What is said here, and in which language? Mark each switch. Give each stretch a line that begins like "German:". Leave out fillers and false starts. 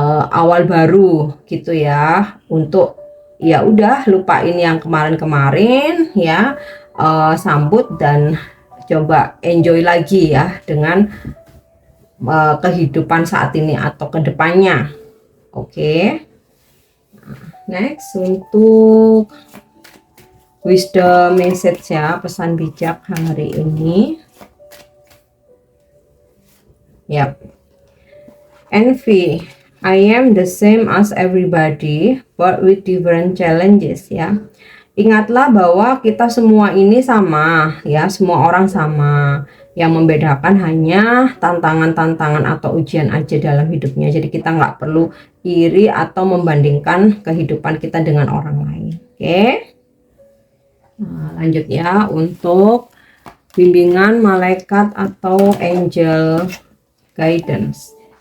Indonesian: awal baru gitu ya, untuk ya udah lupain yang kemarin-kemarin ya, sambut dan coba enjoy lagi ya dengan kehidupan saat ini atau kedepannya. Oke. Next untuk wisdom message ya, pesan bijak hari ini. Yap.
English: Envy, I am the same as everybody but with different challenges ya.
Indonesian: Ingatlah bahwa kita semua ini sama ya, semua orang sama. Yang membedakan hanya tantangan-tantangan atau ujian aja dalam hidupnya. Jadi kita nggak perlu iri atau membandingkan kehidupan kita dengan orang lain. Oke. Nah, lanjut ya untuk bimbingan malaikat atau angel guidance.